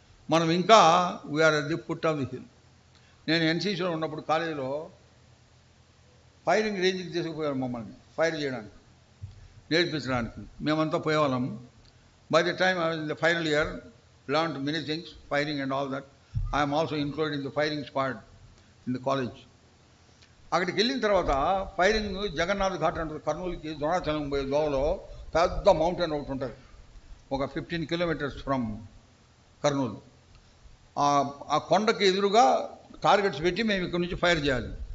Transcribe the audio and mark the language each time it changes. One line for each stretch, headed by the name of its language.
Telugu: మనం ఇంకా
English: We are at the foot of the hill.
Telugu: నేను ఎన్సీసీలో ఉన్నప్పుడు కాలేజీలో ఫైరింగ్ రేంజ్కి తీసుకుపోయారు మమ్మల్ని ఫైర్ చేయడానికి, నేర్పించడానికి. మేమంతా పోయేవాళ్ళం.
English: By the time in the final year learned many things, firing and all that. I am also included in the firing squad in the college.
Telugu: అక్కడికి వెళ్ళిన తర్వాత ఫైరింగ్ జగన్నాథ్ ఘాట్ అంటారు, కర్నూలుకి ద్రోణాచలం పోయే దోవలో పెద్ద మౌంటైన్ ఒకటి ఉంటుంది, ఒక 15 kilometers ఫ్రమ్ కర్నూలు. ఆ కొండకి ఎదురుగా టార్గెట్స్ పెట్టి మేము ఇక్కడ నుంచి ఫైర్ చేయాలి.